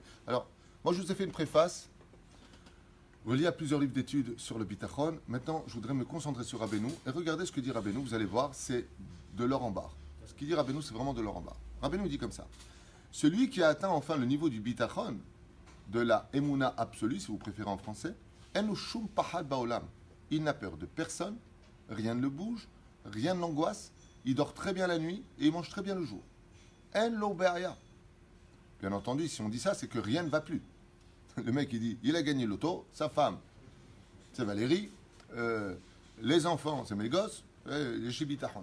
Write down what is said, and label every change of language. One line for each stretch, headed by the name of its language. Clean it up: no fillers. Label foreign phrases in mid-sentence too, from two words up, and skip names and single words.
French: Alors, moi, je vous ai fait une préface reliée à plusieurs livres d'études sur le bitachon. Maintenant, je voudrais me concentrer sur Rabbeinu. Et regardez ce que dit Rabbeinu, vous allez voir, c'est de l'or en barre. Ce qu'il dit Rabbeinu, c'est vraiment de l'or en barre. Rabbeinu dit comme ça. Celui qui a atteint enfin le niveau du bitachon, de la emuna absolue, si vous préférez en français,
Hebrew: אינו שום פחד בעולם.
French: Il n'a peur de personne, rien ne le bouge, rien ne l'angoisse, il dort très bien la nuit et il mange très bien le jour.
Hebrew: אין לו בעיה.
French: Bien entendu, si on dit ça, c'est que rien ne va plus. Le mec, il dit, il a gagné l'auto, sa femme, c'est Valérie, les enfants, c'est mes gosses, les shibitahon.